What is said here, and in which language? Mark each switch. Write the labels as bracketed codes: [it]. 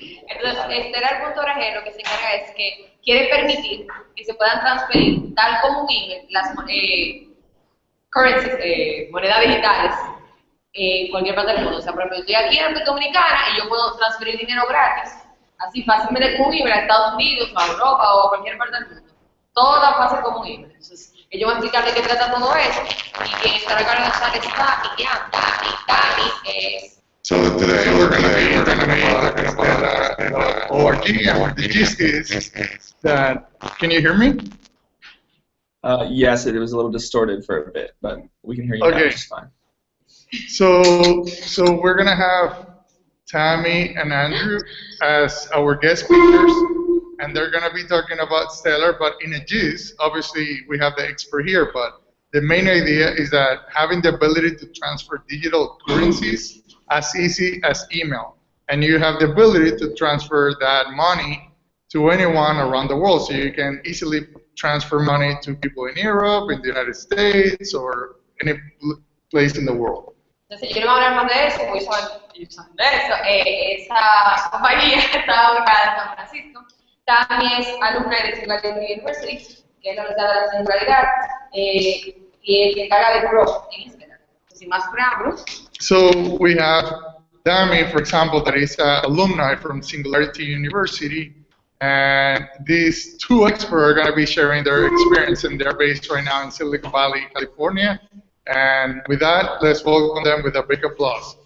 [es] Entonces, Estela.org lo que se encarga es que quiere permitir que se puedan transferir, tal como un email, las currencies, monedas digitales, en cualquier parte del mundo. O sea, por ejemplo, yo estoy aquí en República Dominicana y yo puedo transferir dinero gratis, así fácilmente con un email a Estados Unidos, a Europa o a cualquier parte del mundo. Todo tan fácil como un email. Entonces, ellos van a explicar de qué trata todo eso y quien estará cargando es Tami, y Tami es... [en] So today we're going to be talking about org, and the gist is that, can you hear me? Yes, it was a little distorted for a bit, but we can hear you now just fine. So we're going to have Tammy and Andrew as our guest speakers, and they're going to be talking about Stellar, but in a gist. Obviously, we have the expert here, but the main idea is that having the ability to transfer digital currencies as easy as email, and you have the ability to transfer that money to anyone around the world, so you can easily transfer money to people in Europe, in the United States, or any place in the world. [es] Entonces, yo no voy a hablar más de eso, porque ellos saben de eso. Esa compañía está ubicada en San Francisco. También es alumna de Descubre University, que es la Universidad de la Singularidad, y se encarga de Grow en Instagram. Sin más preámbulos. [en] So we have Tammy, for example, that is an alumni from Singularity University, and these two experts are going to be sharing their experience, and they're based right now in Silicon Valley, California. And with that, let's welcome them with a big applause.